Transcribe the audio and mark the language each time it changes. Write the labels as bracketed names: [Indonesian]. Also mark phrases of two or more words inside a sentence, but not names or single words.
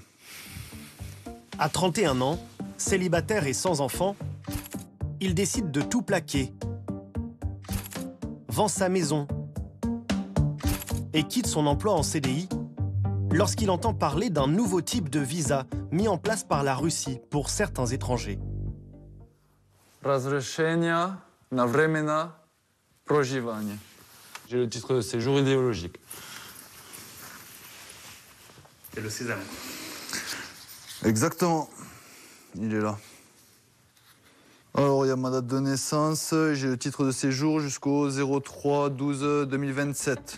[French] À 31 ans, célibataire et sans enfant, il décide de tout plaquer, vend sa maison et quitte son emploi en CDI lorsqu'il entend parler d'un nouveau type de visa mis en place par la Russie pour certains étrangers. [Russian] Разрешение на временное проживание. [French] J'ai le titre de séjour idéologique. C'est le sésame. Exactement. Il est là. Alors, il y a ma date de naissance, j'ai le titre de séjour jusqu'au 03-12-2027.